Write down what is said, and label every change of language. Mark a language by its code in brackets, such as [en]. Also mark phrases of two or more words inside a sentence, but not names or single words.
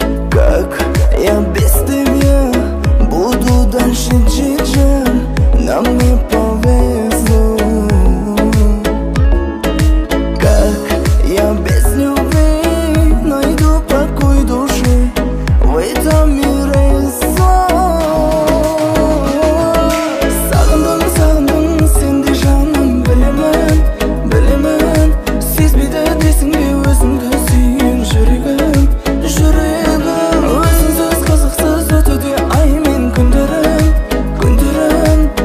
[ru] Как я без тебя буду дальше жить, же? Нам не повезло. Как я без любви найду покой души в этом мире зло? [kk] Сағындым, сағындым, сен де жаным, білемін, білемін. Сезбейді дейсің бе өзіңді сүйген жүрегім, жүрегім? Өзіңсіз қызықсыз өтуде ай мен күндерім, күндерім.